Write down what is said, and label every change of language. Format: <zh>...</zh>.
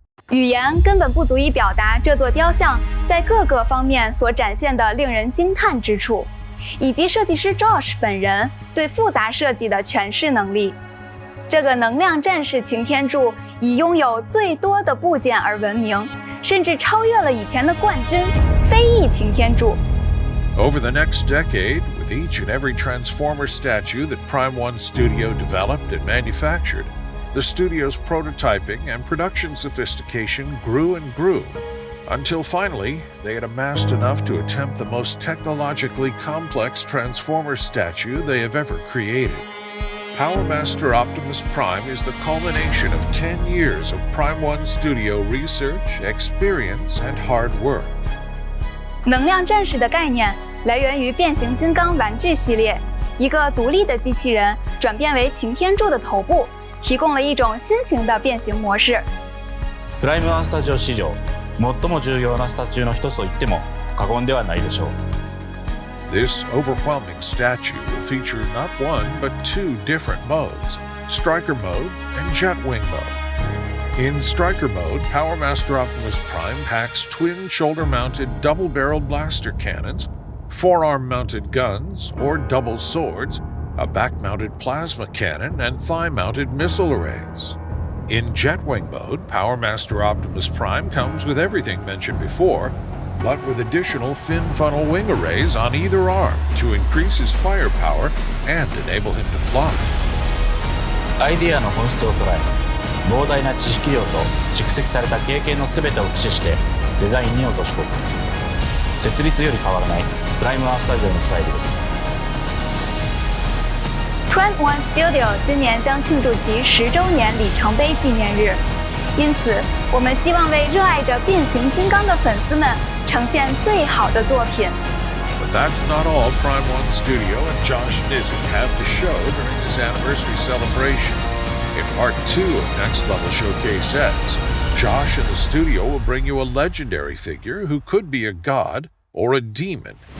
<zh>语言根本不足以表达这座雕像在各个方面所展现的令人惊叹之处，以及设计师 Josh 本人对复杂设计的诠释能力。这个能量战士擎天柱以拥有最多的部件而闻名，甚至超越了以前的冠军飞翼擎天柱。</zh> <en>Over the next decade, with each and every Transformer statue that Prime One Studio developed and manufactured, the studio's prototyping and production sophistication grew and grew, until finally they had amassed enough to attempt the most technologically complex Transformer statue they have ever created. Power Master Optimus Prime is the culmination of 10 years of Prime One Studio research, experience, and hard work.</en> <zh>能量战士的概念来源于变形金刚玩具系列，一个独立的机器人转变为擎天柱的头部，提供了一种新型的变形模式。</zh> <ja>プライムワンスタジオ史上最も重要なスタチューの一つと言っても過言ではないでしょう。</ja> <en>This overwhelming statue will feature not one but two different modes, Striker Mode and Jetwing Mode. In Striker Mode, Power Master Optimus Prime packs twin shoulder-mounted double-barreled blaster cannons, forearm-mounted guns or double swords, a back-mounted plasma cannon, and thigh-mounted missile arrays. In Jetwing Mode, Power Master Optimus Prime comes with everything mentioned before, but with additional fin funnel wing arrays on either arm to increase his firepower and enable him to fly.</en> <ja>アイデアの本質を捉え、膨大な知識量と蓄積された経験の全てを駆使してデザインに落とし込む。設立より変わらないプライムワンスタジオのスタイルです。</ja> <zh>Prime One Studio 今年将庆祝其10周年里程碑纪念日，因此我们希望为热爱着变形金刚的粉丝们呈现最好的作品。</zh> <en>But that's not all Prime One Studio and Josh Nizik have to show during this anniversary celebration. In Part 2 of Next Level Showcase X, Josh and the studio will bring you a legendary figure who could be a god or a demon.</en>